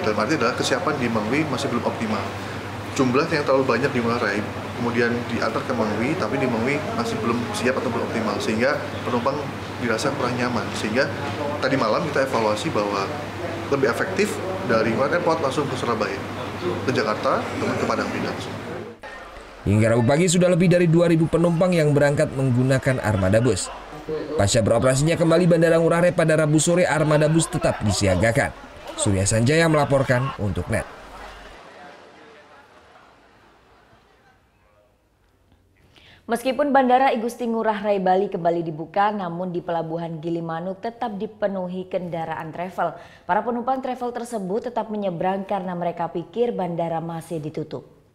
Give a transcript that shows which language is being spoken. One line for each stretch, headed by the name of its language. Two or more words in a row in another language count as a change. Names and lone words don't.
Indonesian: Dalam arti adalah kesiapan di Mengwi masih belum optimal. Jumlah yang terlalu banyak di Ngurah Rai, kemudian diantar ke Mengwi, tapi di Mengwi masih belum siap atau belum optimal, sehingga penumpang dirasa kurang nyaman. Sehingga tadi malam kita evaluasi bahwa lebih efektif dari Ngurah Airport langsung ke Surabaya, ke Jakarta, kemudian ke Padangbae langsung. Hingga Rabu pagi sudah lebih dari 2.000 penumpang yang berangkat menggunakan armada bus. Pasca beroperasinya kembali Bandara Ngurah Rai pada Rabu sore, armada bus tetap disiagakan. Surya Sanjaya melaporkan untuk NET. Meskipun Bandara I Gusti Ngurah Rai Bali kembali dibuka, namun di Pelabuhan Gilimanuk tetap dipenuhi kendaraan travel. Para penumpang travel tersebut tetap menyeberang karena mereka pikir bandara masih ditutup.